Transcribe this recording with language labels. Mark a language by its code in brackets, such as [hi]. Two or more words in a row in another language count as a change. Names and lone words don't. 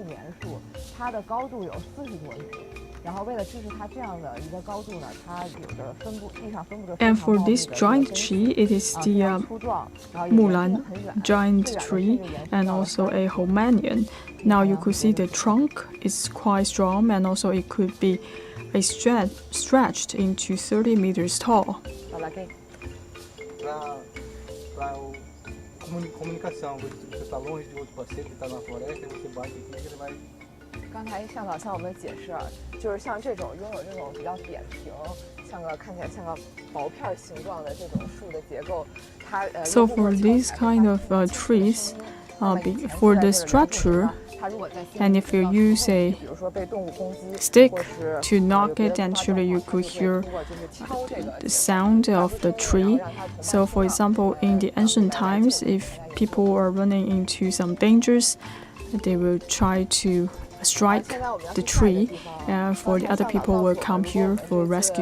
[en] And for this giant tree, it is the Mulan giant tree and also a Hainan. Now you could see the trunk is quite strong, and also it could be stretched into 30 meters tall. [pt] Comunicação, você está longe de outro parceiro que está na floresta, você bate aqui que ele vai [zh] 刚才向导向我们解释，就是像这种拥有这种比较扁平，看起来像个薄片形状的这种树的结构，它 [en] So for these kind of trees, for the structure, and if you use a stick to knock it, actually you could hear the sound of the tree. So for example, in the ancient times, if people are running into some dangers, they will try to strike the tree, and for the other people will come here for rescue.